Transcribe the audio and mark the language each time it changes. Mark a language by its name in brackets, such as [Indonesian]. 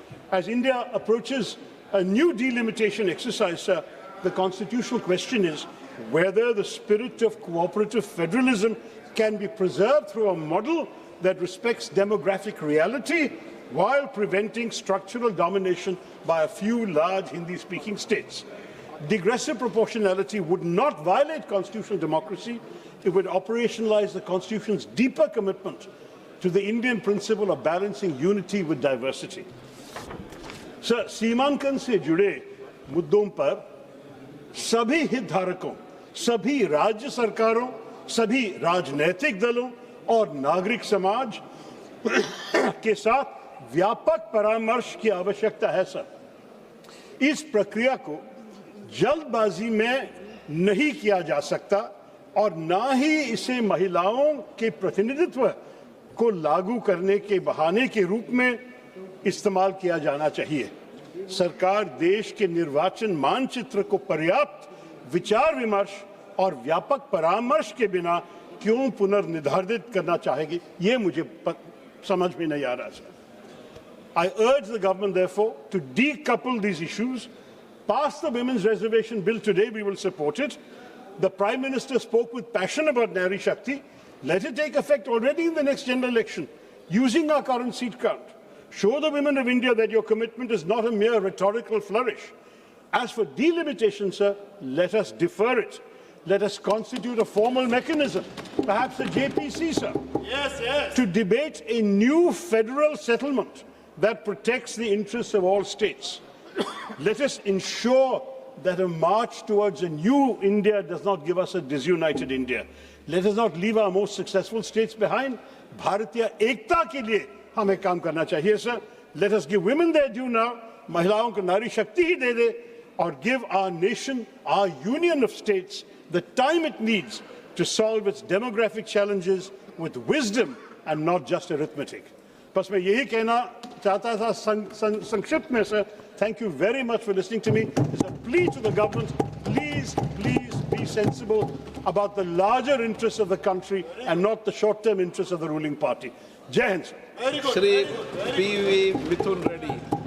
[English] As India approaches a new delimitation exercise, sir, the constitutional question is whether the spirit of cooperative federalism can be preserved through a model that respects demographic reality while preventing structural domination by a few large Hindi-speaking states. Digressive proportionality would not violate constitutional democracy. It would operationalize the Constitution's deeper commitment to the Indian principle of balancing unity with diversity. [Hindi] Sir, सीमांकन से जुड़े मुद्दों पर सभी हितधारकों, सभी राज्य सरकारों, सभी राजनीतिक दलों और नागरिक समाज के साथ व्यापक परामर्श की आवश्यकता है सर। इस प्रक्रिया को जल्दबाजी में नहीं किया जा सकता और ना ही इसे महिलाओं के प्रतिनिधित्व को लागू करने के बहाने के रूप में इस्तेमाल किया जाना चाहिए। सरकार देश के निर्वाचन मानचित्र को पर्याप्त विचार विमर्श और व्यापक परामर्श के बिना क्यों पुनर्निर्धारित करना चाहेगी, ये मुझे समझ में नहीं आ रहा sir. [English] I urge the government, therefore, to decouple these issues. Pass the Women's Reservation Bill today, we will support it. The Prime Minister spoke with passion about Nari Shakti. Let it take effect already in the next general election, using our current seat count. Show the women of India that your commitment is not a mere rhetorical flourish. As for delimitation, sir, let us defer it. Let us constitute a formal mechanism, perhaps a JPC, sir, to debate a new federal settlement that protects the interests of all states. Let us ensure that a march towards a new India does not give us a disunited India. Let us not leave our most successful states behind. [Hindi] Bharatiya ekta ke liye hame kaam karna chahiye, [English] sir. Let us give women their due now. [Hindi] Mahilaon ko nari shakti hi de de, [English] or give our nation, our union of states, the time it needs to solve its demographic challenges with wisdom and not just arithmetic. [Hindi] बस मैं यही कहना चाहता था संक्षिप्त में sir. [English] Thank you very much for listening to me. It's a plea to the government. Please be sensible about the larger interests of the country and not the short-term interests of the ruling party. Jai Hind, sir. Shri P.V. Mithun Reddy.